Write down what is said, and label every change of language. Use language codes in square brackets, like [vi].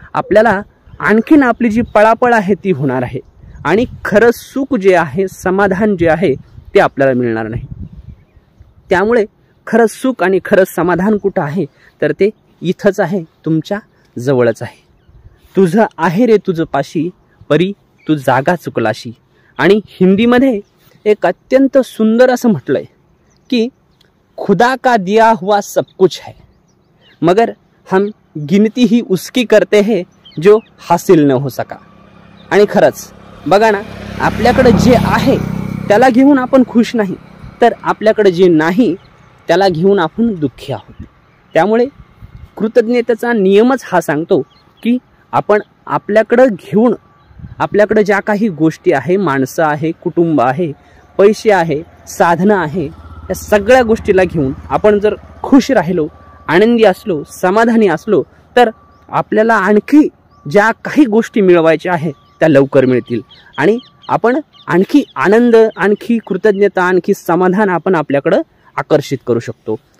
[mr] आपल्याला आणखीन आपली जी पळापळ आहे ती होणार आहे, आणि खरं सुख जे आहे, समाधान जे आहे ते आपल्याला मिळणार नाही। त्यामुळे खरं सुख आणि खरं समाधान कुठं आहे? तर ते इथंच आहे, तुमच्या जवळच आहे। तुझं आहे रे तुझं पाशी, परी तू जागा चुकलाशी। आणि हिंदीमध्ये एक अत्यंत सुंदर असं म्हटलंय की [hi] खुदा का दिया हुआ सब कुछ है, मगर हम गिनती ही उसकी करते हैं जो हासिल न हो सका। [mr] आणि खरंच बघा ना, आपल्याकडे जे आहे त्याला घेऊन आपण खुश नाही, तर आपल्याकडे जे नाही त्याला घेऊन आपण दुःखी आहोत। त्यामुळे कृतज्ञतेचा नियमच हा सांगतो की आपण आपल्याकडे घेऊन, आपल्याकडे ज्या काही गोष्टी आहे, माणसं आहे, कुटुंब आहे, पैसे आहे, साधनं आहे, या सगळ्या गोष्टीला घेऊन आपण जर खुश राहिलो, आनंदी असलो, समाधानी असलो, तर आपल्याला आणखी ज्या काही गोष्टी मिळवायच्या आहेत त्या लवकर मिळतील, आणि आपण आणखी आनंद, आणखी कृतज्ञता, आणखी समाधान आपण आपल्याकडं आकर्षित करू शकतो।